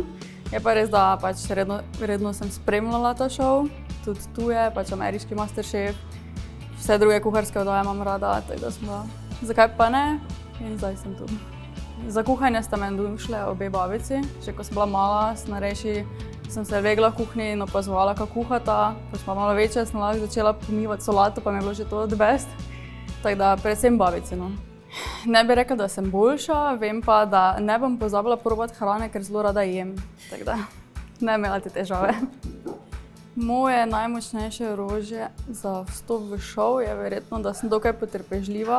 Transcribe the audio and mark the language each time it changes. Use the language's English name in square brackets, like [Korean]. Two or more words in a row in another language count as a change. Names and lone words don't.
[Slovenian] Je pa res, da pač redno sem spremljala ta šov, tudi tuje, pač ameriški Masterchef, vse druge kuharske oddaje imam rada, tako da sem bila, zakaj pa ne, in zdaj sem tu. Za kuhanje sta me navdušile obe babici, še ko sem bila mala, starejši, sem se vegla v kuhinji in opazovala, kako kuhata. Ko sem bila malo večja, sem lahko začela pomivati solato, pa mi je bilo že [English] to the best. [Slovenian] Tako da predvsem babici, no. Ne bi rekla, da sem boljša, vem pa, da ne bom pozabila probati hrane, ker zelo rada jem. Tako da ne imela te težave. Moje najmočnejše orožje za vstop v šov je verjetno, da sem dokaj potrpežljiva.